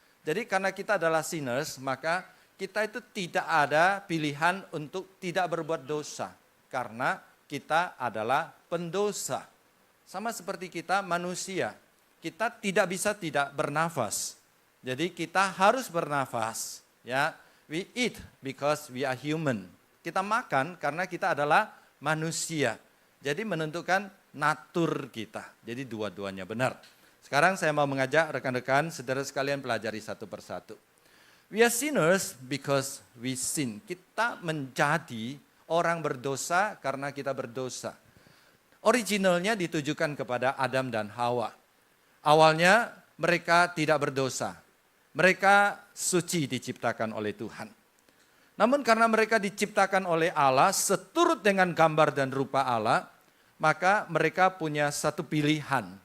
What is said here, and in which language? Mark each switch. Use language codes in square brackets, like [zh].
[id] Jadi karena kita adalah sinners, maka kita itu tidak ada pilihan untuk tidak berbuat dosa. Karena kita adalah pendosa. Sama seperti kita manusia. Kita tidak bisa tidak bernafas. Jadi kita harus bernafas. [en] Ya, we eat because we are human. [id] Kita makan karena kita adalah manusia. Jadi menentukan natur kita. Jadi dua-duanya benar. Sekarang saya mau mengajak rekan-rekan, saudara sekalian pelajari satu persatu. [en] We are sinners because we sin. [id] Kita menjadi orang berdosa karena kita berdosa. Originalnya ditujukan kepada Adam dan Hawa. Awalnya mereka tidak berdosa. Mereka suci diciptakan oleh Tuhan. Namun karena mereka diciptakan oleh Allah seturut dengan gambar dan rupa Allah, maka mereka punya satu pilihan.